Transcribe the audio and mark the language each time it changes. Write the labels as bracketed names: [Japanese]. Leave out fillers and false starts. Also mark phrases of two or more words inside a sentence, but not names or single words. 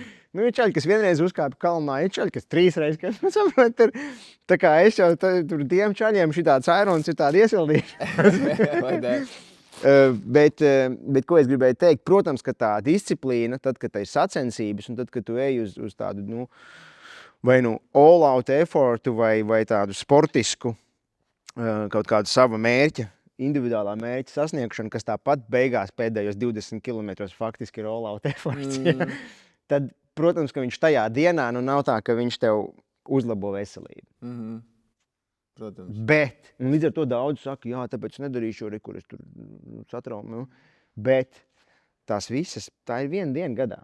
[Latvian] Ir čaļi, kas vienreiz uzkāpa kalnā, ir čaļi, kas 3 reizes. Tā kā es jau tur tiem čaļiem šitāds Irons ir tādi iesildīši. Bet ko es gribēju teikt? Protams, ka tā disciplīna, tad, kad ir sacensības un tad, kad tu ej uz tādu, vai [English] all out effortu [Latvian] vai tādu sportisku kaut kādu sava mērķa, individuālā mērķa sasniegšanu, kas tāpat beigās pēdējos 20 kilometros faktiski ir [English] all out efforts. [Latvian] Tad, protams, ka viņš tajā dienā nav tā, ka viņš tev uzlabo veselību. Protams. Bet, un līdz ar to daudz saka, tāpēc nedarīšu, kur es tur satraumu. Bet tās visas, tā ir viena diena gadā.